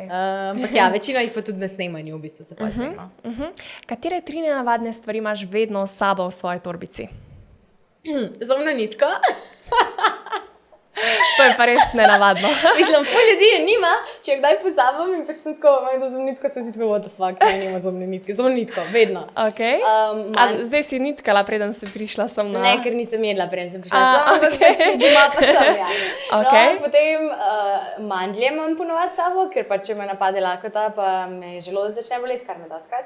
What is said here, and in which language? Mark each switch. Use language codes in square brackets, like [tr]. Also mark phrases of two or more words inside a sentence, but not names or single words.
[sl] Ampak ja, večino jih pa tudi na snemanju v bistvu se pa zmemo. Katere 3 nenavadne stvari imaš vedno s sabo v svoji torbici? Zobno nitko. To je pa res nenavadno. Mislim, ful ljudi je nima, če jo kdaj pozabim in pač sem tako, imam zobno nitko, sem si tako, [en] what the fuck, [sl] ne, nima zobne nitke. Zobno nitko, vedno. Okay. Zdaj si nitkala, preden si prišla sem na... Ne, ker nisem jedla, preden sem prišla sem, ampak pač doma pa sem, ja. Okay. No, potem mandlje imam ponovati s sabo, ker pač če me napade lakota, pa me želodec začne boleti, kar me doskrat.